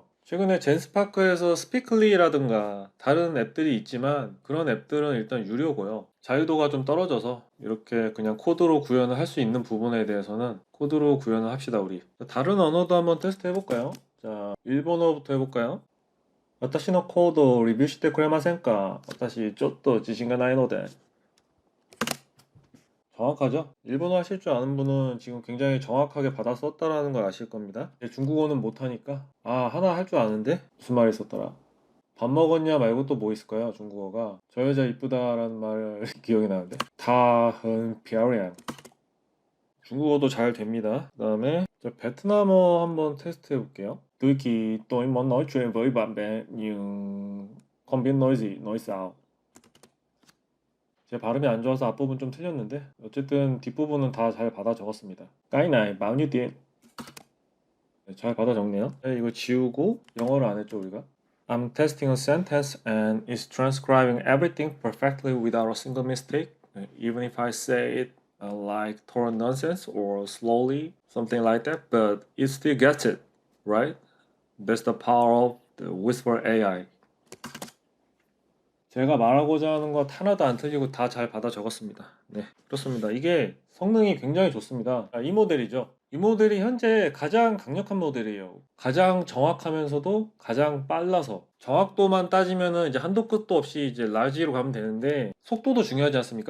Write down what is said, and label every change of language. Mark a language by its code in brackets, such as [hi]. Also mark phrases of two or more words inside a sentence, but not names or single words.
[ko] 최근에 젠스파크에서 스피클리라든가 다른 앱들이 있지만 그런 앱들은 일단 유료고요. 자유도가 좀 떨어져서 이렇게 그냥 코드로 구현을 할 수 있는 부분에 대해서는 코드로 구현을 합시다, 우리. 다른 언어도 한번 테스트 해볼까요? 자, 일본어부터 해볼까요? [ja] 私のコードをレビューしてくれませんか? 私ちょっと自信がないので. [ko] 정확하죠? 일본어 하실 줄 아는 분은 지금 굉장히 정확하게 받아 썼다라는 걸 아실 겁니다. 중국어는 못하니까 하나 할 줄 아는데 무슨 말이 있었더라? 밥 먹었냐 말고 또 뭐 있을까요? 중국어가 저 여자 이쁘다라는 말 기억이 나는데 [zh] 她很漂亮. [ko] 중국어도 잘 됩니다. 그 다음에 베트남어 한번 테스트 해볼게요. [vi] Tôi thì tôi muốn nói chuyện với bạn bè nhưng không biết nói gì, nói sao. [ko] 제 발음이 안 좋아서 앞부분 좀 틀렸는데 어쨌든 뒷부분은 다 잘 받아 적었습니다. 까이나이 마우니띠. 잘 받아 적네요. 이거 지우고 영어를 안 했죠 우리가? [en] I'm testing a sentence and it's transcribing everything perfectly without a single mistake. Even if I say it like total nonsense or slowly, something like that, but it still gets it, right? That's the power of the Whisper AI. [ko] 제가 말하고자 하는 것 하나도 안 틀리고 다 잘 받아 적었습니다. 네, 그렇습니다. 이게 성능이 굉장히 좋습니다. 이 모델이죠. 이 모델이 현재 가장 강력한 모델이에요. 가장 정확하면서도 가장 빨라서, 정확도만 따지면은 이제 한도 끝도 없이 이제 라지로 가면 되는데 속도도 중요하지 않습니까?